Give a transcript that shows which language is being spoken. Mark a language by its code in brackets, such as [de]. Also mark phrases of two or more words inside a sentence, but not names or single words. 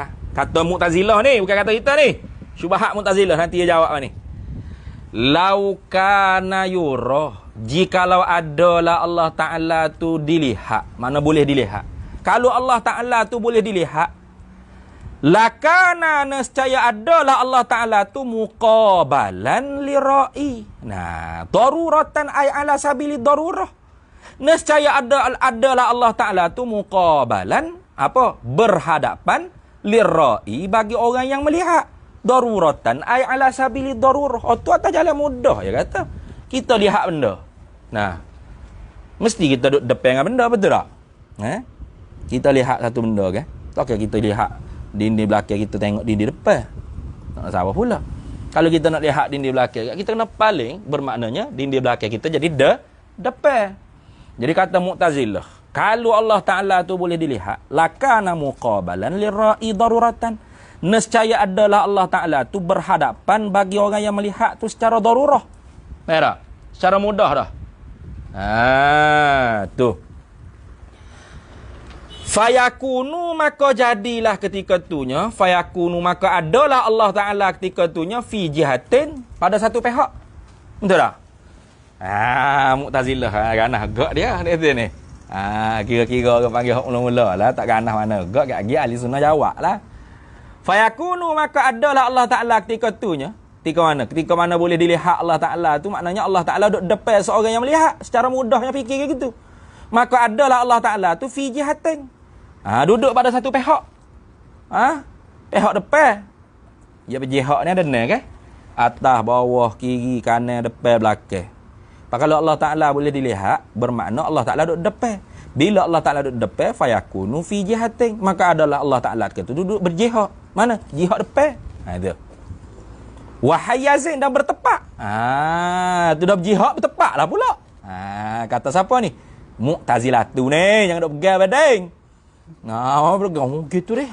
[ms] Kata Mu'tazilah ni, bukan kata kita ni. Syubhat Mu'tazilah, nanti dia jawab ni. [ar] لو كان يرى, [ms] jikalau adalah Allah Ta'ala tu dilihat. Mana boleh dilihat? Kalau Allah Ta'ala tu boleh dilihat, lakana, nescaya adalah Allah Ta'ala tu [ar] مقابلا للرائي. Daruratan ay ala sabili darurah. [ms] Nescaya adalah Allah Ta'ala tu muqabalan, berhadapan lirai, bagi orang yang melihat. [ar] Daruratan ay ala sabili darurah. [ms] Tu atas jalan mudah ya kata. Kita lihat benda. Mesti kita duduk depan dengan benda, betul tak? Kita lihat satu benda kan? Tak kita lihat dinding belakang, kita tengok dinding depan. Tak salah pula. Kalau kita nak lihat dinding belakang, kita kena paling, bermaknanya dinding belakang kita jadi depan. Jadi kata Mu'tazilah, kalau Allah Ta'ala tu boleh dilihat, [ar] لكان مقابلا للرائي ضرورة. [ms] Nescaya adalah Allah Ta'ala tu berhadapan bagi orang yang melihat tu secara darurah. Tak? Secara mudah dah. Tu. Fayakunu, maka jadilah ketika itunya, fayakunu, maka adalah Allah Ta'ala ketika itunya [ar] في جهة, [ms] pada satu pihak. Betul tak? Mu'tazilah ganah gak dia ni. Kira-kira orang panggil hak mula-mula lah, tak ganah mana gak lagi ahli sunnah jawab lah. Fayakunu, maka adalah Allah Ta'ala ketika itunya. Ketika mana boleh dilihat Allah Ta'ala tu, maknanya Allah Ta'ala duduk depan seorang yang melihat. Secara mudahnya fikir gitu. Maka adalah Allah Ta'ala tu [ar] في جهة. [ms] Duduk pada satu pihak. Pihak depan. Ya, berjihad ni ada kan? Atas, bawah, kiri, kanan, depan, belakang. Kalau Allah Ta'ala boleh dilihat, bermakna Allah Ta'ala duduk depan. Bila Allah Ta'ala duduk depan, [ar] فيكون في جهة, [ms] maka adalah Allah Ta'ala ketika tu duduk berjihad. Mana? Jihad depan. Itu. Wahayazin, dan bertepak. Tu dah berjihad bertepak lah pula. Kata siapa ni? Mu'tazilah tu ni, yang duk pegang bading. Berpegang gitu deh.